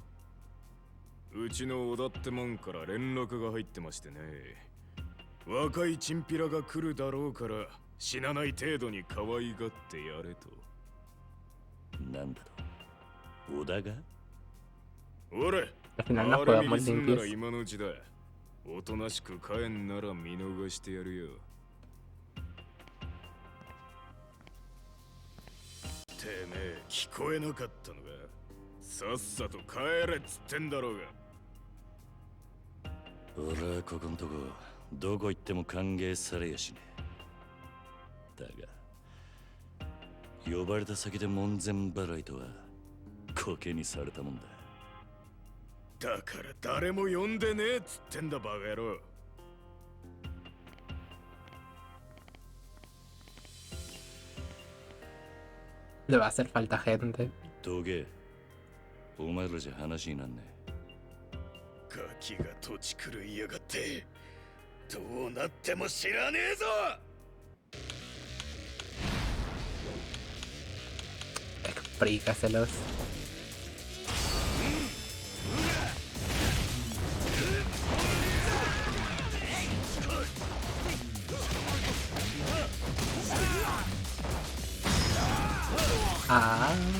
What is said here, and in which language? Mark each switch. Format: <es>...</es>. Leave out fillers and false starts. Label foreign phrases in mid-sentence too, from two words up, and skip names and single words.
<ja>うちの小田ってもんから連絡が入ってましてね。若いチンピラが来るだろうから死なない程度に可愛がってやれと。なんだと？小田が？俺、</ja> <es>Al final no</es> <ja>あれ</ja> <es>jugamos</es> <ja>見すんなら</ja> <es>limpios.</es> <ja>今のうちだ。おとなしく帰んなら見逃してやるよ。てめえ聞こえなかったのか。さっさと帰れっつってんだろうが。俺はここんとこどこ行っても歓迎されやしねえ。だが呼ばれた先で門前払いとはコケにされたもんだ。だから誰も呼んでねえっつってんだバカ野郎。</ja> <es>Le va a hacer falta gente.</es> <ja>どけ。お前らじゃ話になんねガキが土地狂いやがって。どうなっても知らねえぞ。</ja> <es>Explícaselos. Ah.</es>